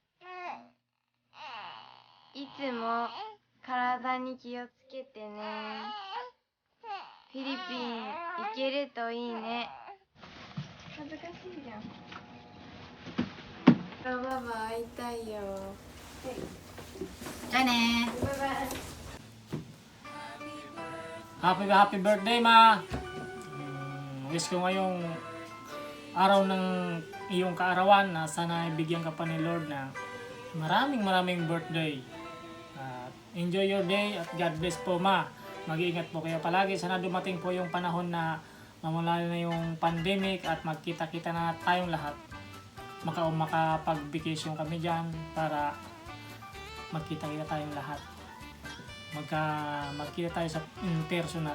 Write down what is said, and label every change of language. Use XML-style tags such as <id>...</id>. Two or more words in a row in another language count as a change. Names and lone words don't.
<ja>いつも体に気をつけてね。フィリピン行けるといいね。恥ずかしいじゃん。モロババ会いたいよ。じゃあね。バイバイ。</ja> <en>Happy birthday ma!</en> <tl>Wish ko ngayong araw ng iyong kaarawan na sana ibigyan ka pa ni Lord na maraming birthday.</tl> <en>Enjoy your day at God bless po ma.</en> <tl>Mag-iingat po kayo palagi. Sana dumating po yung panahon na mamula na yung pandemic at magkita-kita na tayong lahat. Makapag-vacation kami dyan para magkita-kita tayong lahat. Magkita tayo sa personal.</tl>